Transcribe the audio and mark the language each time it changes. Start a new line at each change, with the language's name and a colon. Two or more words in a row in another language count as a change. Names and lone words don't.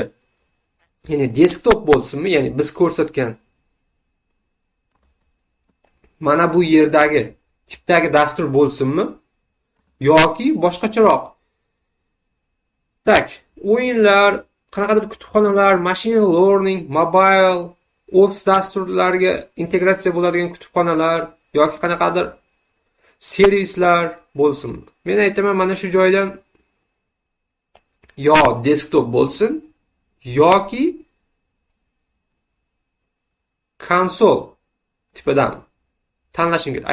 Uzbek: Ya'ni desktop bo'lsinmi, ya'ni biz ko'rsatgan mana bu yerdagi tipdagi dastur bo'lsinmi yoki boshqacharoq. Tak, o'yinlar, qanaqadir kutubxonalar,
English: machine learning,
Uzbek: mobile, Office dasturlariga integratsiya bo'ladigan kutubxonalar yoki qanaqadir servislar bo'lsin. Men aytaman mana shu joydan yo desktop bo'lsin yoki konsol tipidan tanlashing kerak.